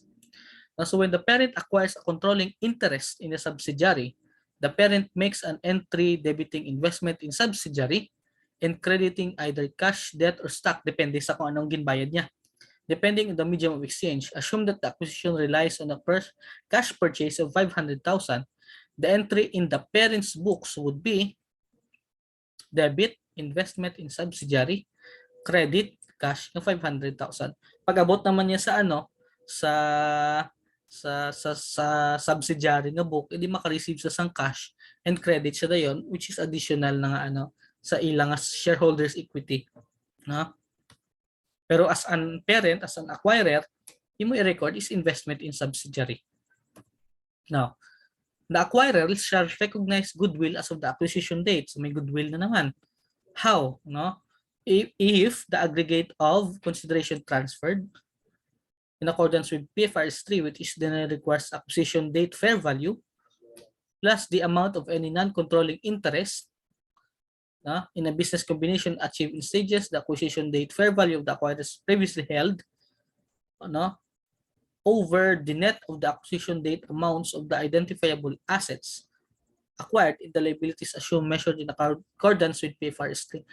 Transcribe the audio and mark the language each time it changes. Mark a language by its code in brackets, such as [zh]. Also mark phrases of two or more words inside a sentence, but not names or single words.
[en] So when the parent acquires a controlling interest in a subsidiary, the parent makes an entry debiting investment in subsidiary and crediting either cash, debt, or stock [hil] depende sa kung anong ginbayad niya. [en] Depending on the medium of exchange, assume that the acquisition relies on a cash purchase of 500,000. The entry in the parent's books would be debit, investment in subsidiary, credit, cash, ng 500,000. [hil] Pag abot naman niya sa sa sa subsidiary nga book, edi maka-receive sa sang [en] cash and credit [hil] siya dayon, [en] which is additional [hil] na sa ilang [en] shareholders equity, no? Pero as an parent, as an acquirer, [hil] imo i-record [en] is investment in subsidiary. Now, the acquirer shall recognize goodwill as of the acquisition date. [hil] So may goodwill na naman. [en] How? No? If the aggregate of consideration transferred in accordance with PFRS 3, which is then requires acquisition date fair value, plus the amount of any non-controlling interest in a business combination achieved in stages, the acquisition date fair value of the acquired is previously held over the net of the acquisition date amounts of the identifiable assets acquired in the liabilities assumed measured in accordance with PFRS 3.